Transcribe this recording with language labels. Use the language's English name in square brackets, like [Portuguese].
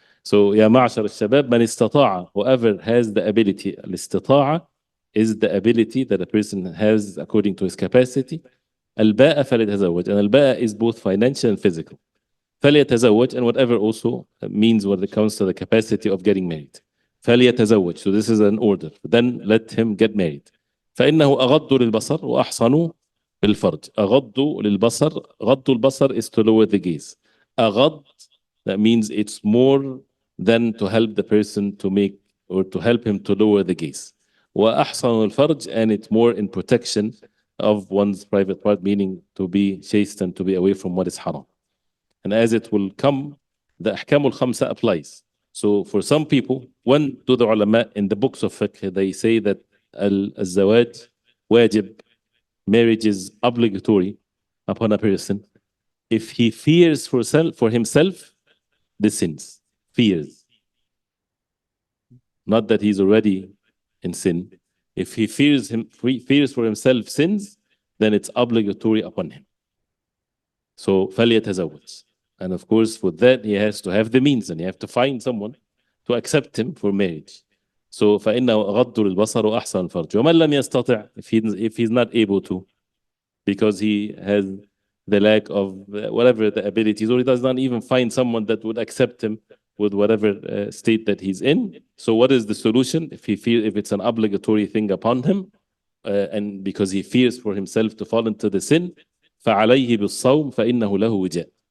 [English] So [Arabic] يا معشر الشباب من استطاع, [English] whoever has the ability, الاستطاعة is the ability that a person has according to his capacity. [Arabic] الباء فليتزوج, [English] and الباء is both financial and physical. فليتزوج, and whatever also means when it comes to the capacity of getting married. فليتزوج, so this is an order. Then let him get married. [Arabic] فإنه أغض للبصر وأحصن للفرج. أغض للبصر, غض البصر [English] is to lower the gaze. أغض, that means it's more than to help the person to make, or to help him to lower the gaze. [Arabic] وأحصن الفرج, [English] and it's more in protection of one's private part, meaning to be chaste and to be away from what is haram. And as it will come, the ahkamul khamsa applies. So for some people, when do the ulama in the books of fiqh, they say that al-zawaj wajib, marriage is obligatory upon a person if he fears for himself the sins. Fears. Not that he's already in sin. If he fears for himself sins, then it's obligatory upon him. [Arabic] So فليتزوج. [English] And of course, for that, he has to have the means, and you have to find someone to accept him for marriage. [Arabic] So فإنه أغض للبصر وأحسن الفرج. [English] ومن لم يستطع, if he's not able to, because he has the lack of whatever the abilities, or he does not even find someone that would accept him with whatever state that he's in. So what is the solution? If it's an obligatory thing upon him, and because he fears for himself to fall into the sin, [Arabic] فعليه بالصوم فإنه له وجاء.